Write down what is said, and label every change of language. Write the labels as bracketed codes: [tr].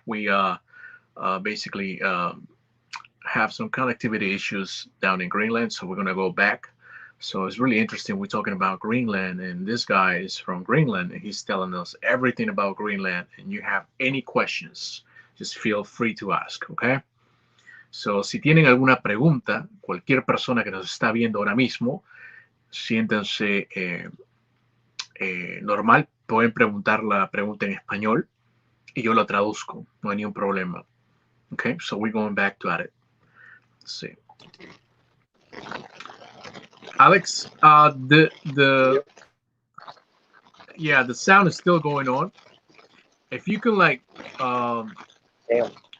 [en] We basically have some connectivity issues down in Greenland, so we're gonna go back. So it's really interesting. We're talking about Greenland, and this guy is from Greenland, and he's telling us everything about Greenland. And you have any questions, just feel free to ask, okay? [es] So, si tienen alguna pregunta, cualquier persona que nos está viendo ahora mismo, siéntense normal, pueden preguntar la pregunta en español y yo la traduzco, no hay ningún problema. [en] Okay, so we're going back to it. Let's see. Alex, the Yep. yeah, the sound is still going on. If you can like Damn.